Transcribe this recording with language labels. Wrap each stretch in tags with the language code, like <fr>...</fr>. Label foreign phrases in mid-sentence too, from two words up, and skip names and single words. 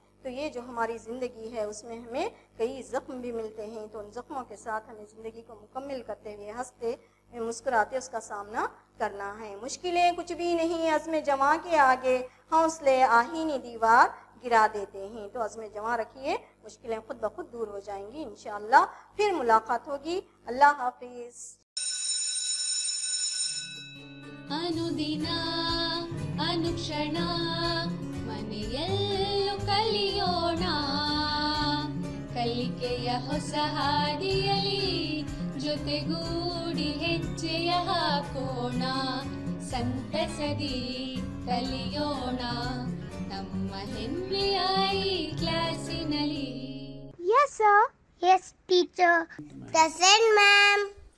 <ur>تو یہ جو ہماری زندگی ہے اس میں ہمیں کئی زخم بھی ملتے ہیں، تو ان زخموں کے ساتھ ہمیں زندگی کو مکمل کرتے ہوئے ہنستے مسکراتے اس کا سامنا کرنا ہے. مشکلیں کچھ بھی نہیں عزم جواں کے آگے، حوصلے آہینی دیوار گرا دیتے ہیں. تو عزم جواں رکھیے، مشکلیں خود بخود دور ہو جائیں گی انشاءاللہ. پھر ملاقات ہوگی. اللہ حافظ.</ur> <kn>ಅನುದಿನ ಅನುಕ್ಷಣ ಮನೆಯಲ್ಲೂ ಕಲಿಯೋಣ, ಕಲಿಕೆಯ ಹೊಸ ಹಾದಿಯಲಿ ಜೊತೆಗೂಡಿ ಹೆಜ್ಜೆಯ ಹಾಕೋಣ, ಸಂತಸದಿ ಕಲಿಯೋಣ ನಮ್ಮ ಹೆಮ್ಮೆಯ ಈ ಕ್ಲಾಸಿನಲ್ಲಿ.</kn> <en>Yes, sir. Yes, teacher. Present, ma'am.</en>